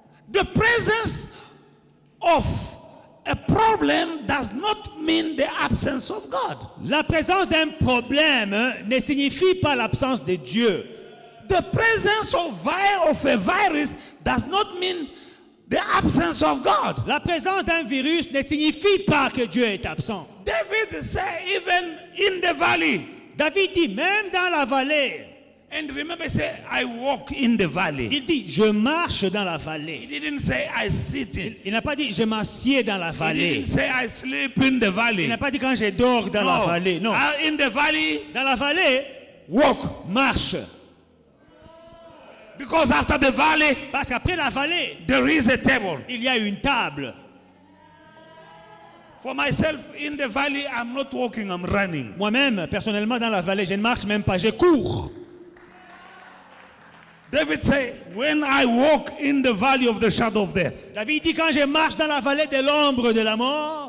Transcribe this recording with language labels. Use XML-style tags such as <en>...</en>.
<en>The presence of a problem does not mean the absence of God.</en> <fr>La présence d'un problème ne signifie pas l'absence de Dieu.</fr> <en>The presence of a virus does not mean the absence of God.</en> <fr>La présence d'un virus ne signifie pas que Dieu est absent.</fr> <en>David said, even in the valley.</en> <fr>David dit, même dans la vallée,</fr> <en>And remember, he said, I walk in the valley.</en> <fr>il dit, je marche dans la</fr> <en>He</en> <fr>vallée.</fr> <en>didn't say, I sit in.</en> <fr>Il n'a pas dit, je m'assieds dans la</fr> <en>He</en> <fr>vallée.</fr> <en>didn't say, I sleep in the</en> <fr>Il</fr> <en>valley.</en> <fr>n'a pas dit, quand je dors dans la vallée. Non.</fr> <en>In the valley,</en> <fr>Dans la vallée,</fr> <en>walk.</en> <fr>marche.</fr> <en>Because after the valley,</en> <fr>Parce qu'après la vallée,</fr> <en>there is a table.</en> <fr>il y a une table.</fr> <en>For myself, in the valley, I'm not walking, I'm running.</en> <fr>Moi-même, personnellement, dans la vallée, je ne marche même pas, je cours.</fr> <en>David said, when I walk in the valley of the shadow of death,</en> <fr>David dit, quand je marche dans la vallée de l'ombre de la mort,</fr>